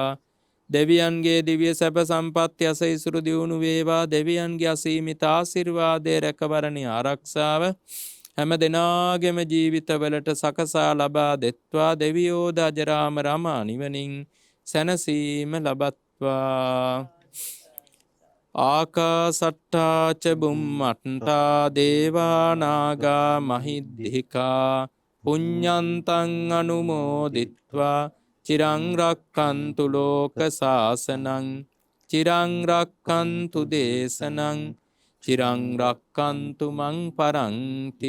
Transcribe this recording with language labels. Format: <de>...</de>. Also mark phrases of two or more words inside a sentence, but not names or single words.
<si>දෙවියන්ගේ දිව්‍ය සැප සම්පත් යසයිසුරු දියුණු වේවා. දෙවියන්ගේ අසීමිත ආශිර්වාදය, රැකවරණය, ආරක්ෂාව හැම දෙනාගේම ජීවිතවලට සකසා ලබා දෙත්වා. දෙවියෝද අජරාම රමා නිවනින් සැනසීම ලබත්වා.</si> <pi>ආකාසට්ටා ච බුම්මට්ටා දේවා නාග මහිද්దికා පුඤ්ඤන්තං අනුමෝදිත්වා චිරං රක්ඛන්තු ලෝක සාසනං චිරං රක්ඛන්තු දේශනං චිරං රක්ඛන්තු මං පරන්ති.</pi>